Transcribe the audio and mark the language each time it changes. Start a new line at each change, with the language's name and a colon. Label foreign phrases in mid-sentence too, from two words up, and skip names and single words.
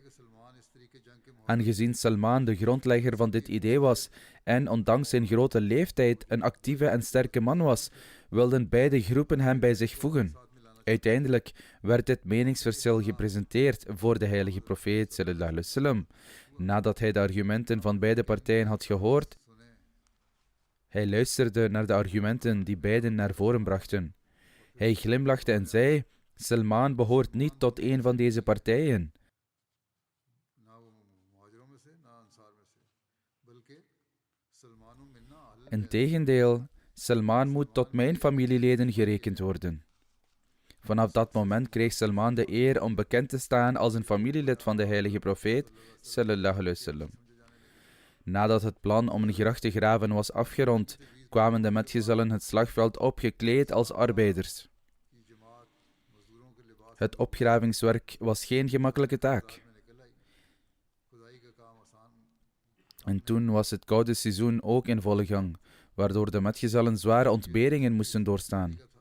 Dutch: Aangezien Salman de grondlegger van dit idee was en ondanks zijn grote leeftijd een actieve en sterke man was, wilden beide groepen hem bij zich voegen. Uiteindelijk werd dit meningsverschil gepresenteerd voor de heilige profeet
Arabic: صلى الله عليه وسلم.
Dutch: Nadat hij de argumenten van beide partijen had gehoord, hij luisterde naar de argumenten die beiden naar voren brachten. Hij glimlachte en zei: Salman behoort niet tot een van deze partijen. Integendeel, Salman moet tot mijn familieleden gerekend worden. Vanaf dat moment kreeg Salman de eer om bekend te staan als een familielid van de heilige profeet
Arabic: صلى الله عليه وسلم.
Dutch: Nadat het plan om een gracht te graven was afgerond, kwamen de metgezellen het slagveld op gekleed als arbeiders. Het opgravingswerk was geen gemakkelijke taak. En toen was het koude seizoen ook in volle gang, waardoor de metgezellen zware ontberingen moesten doorstaan.